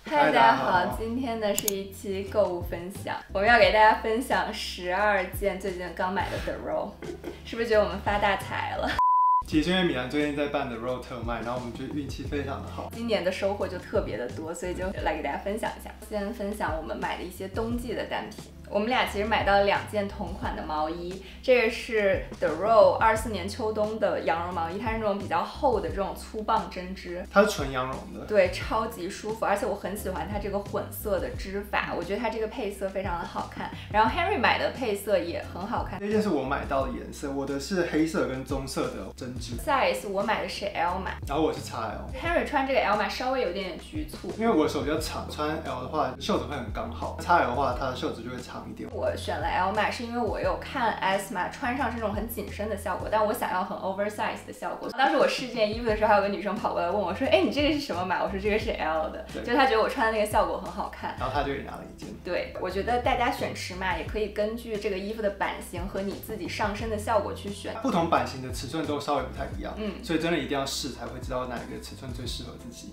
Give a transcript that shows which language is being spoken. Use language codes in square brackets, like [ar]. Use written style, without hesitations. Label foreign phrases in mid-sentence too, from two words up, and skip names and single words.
[zh] 嗨，大家好，今天呢是一期购物分享，我们要给大家分享12件最近刚买的 The Row，是不是觉得我們發大財了？其實因為米蘭最近在辦的 Row 特賣，然後我們覺得運氣非常的好，今年的收穫就特別的多，所以就來給大家分享一下。先分享我們買的一些冬季的單品。我們倆其實買到了2件同款的毛衣，這個是 The Row 24 年秋冬的羊絨毛衣，它是那種比較厚的這種粗棒針織，它是純羊絨的，對，超級舒服，而且我很喜歡它這個混色的織法，我覺得它這個配色非常的好看。然後 Henry 買的配色也很好看，這件是我買到的顏色，我的是黑色跟棕色的針織。 Size 我買的是 L 碼，然後我是 XL。Henry 穿這個 L 碼稍微有點局促，因為我的手比較長，穿 L 的話袖子會很剛好，XL 的話它的袖子就會長一點。我選了 L 碼是因為我有看 S 碼穿上是那種很緊身的效果，但我想要很 oversize 的效果。當時我試這件衣服的時候，還有個女生跑過來問我說：“哎，你這個是什麼碼？”我說：“這個是 L 的。” 就她覺得我穿的那個效果很好看，然後她就給拿了一件。對，我覺得大家選尺碼也可以根據這個衣服的版型和你自己上身的效果去選。不同版型的尺寸都稍微不太一樣，所以真的一定要試才會知道哪一個尺寸最適合自己。